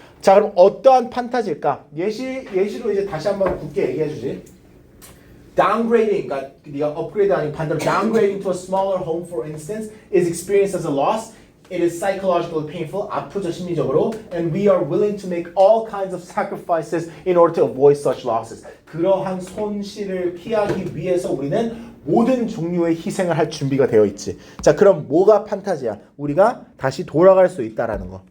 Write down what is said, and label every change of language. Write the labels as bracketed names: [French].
[Korean] 자, 그럼 어떠한 판타지일까? 예시로 이제 다시 한번 굳게 얘기해 주지. [English] Downgrading, [Korean] 그러니까 네가 업그레이드 아닌 반대로 [English] downgrading to a smaller home, for instance, is experienced as a loss. It is psychologically painful, [Korean] 아프죠 심리적으로, [English] and we are willing to make all kinds of sacrifices in order to avoid such losses. [Korean] 그러한 손실을 피하기 위해서 우리는 모든 종류의 희생을 할 준비가 되어 있지. 자, 그럼 뭐가 판타지야? 우리가 다시 돌아갈 수 있다라는 거.